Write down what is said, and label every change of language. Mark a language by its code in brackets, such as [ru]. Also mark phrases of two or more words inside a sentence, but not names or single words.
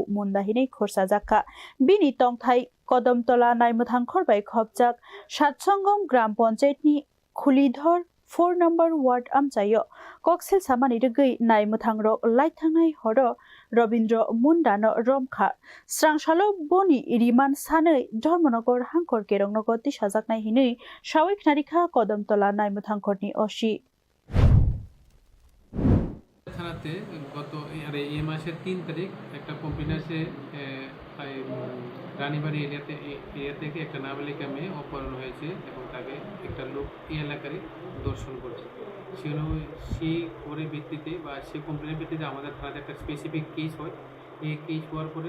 [trp] Munda Hine Khorsajaka Bini Tongthai Kodom Tola Naimuthangkhor bai khobjak Satsangom Gram Panchayatni Khulidhor 4 number ward amchayo koksil samani rugui nai muthangro laithangai horo Robindro Mundano Romkha Srangshalo Boni Iriman Sanai Dharmanagor Hankor Kerongnogo Tisajaknai hinui Shawik Narikha Kodamtola nai muthangkorni osi [bn] থানাতে গত এই মাসের 3 তারিখ একটা কমপ্লেন আসে রানীবাড়ি এরিয়া থেকে একটা নাবালিকা মেয়ে অপহরণ হয়েছে এবং তাকে একটা লোক এই এলাকারই দর্শন করছে সেই খবরের ভিত্তিতে বা সেই কমপ্লেনের ভিত্তিতে আমাদের থানাতে একটা স্পেসিফিক কেস হয় এই কেস হওয়ার পরে